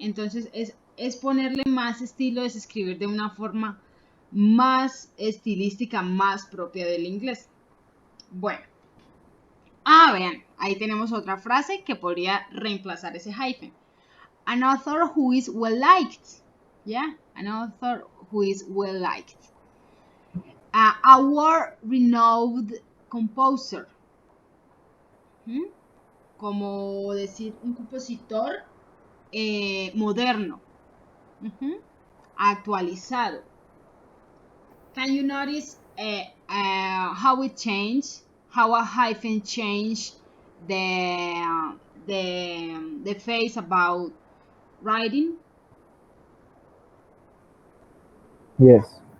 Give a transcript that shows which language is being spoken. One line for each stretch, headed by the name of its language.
Spanish: Entonces es ponerle más estilo, es escribir de una forma más estilística, más propia del inglés. Bueno, vean, ahí tenemos otra frase que podría reemplazar ese hyphen.
English: An author who is well liked,
Spanish: ¿ya?
English: An author who is well liked. Our renowned composer.
Spanish: Como decir un compositor moderno, actualizado.
English: Can you notice how it changed, how a hyphen changed the face about writing? yes.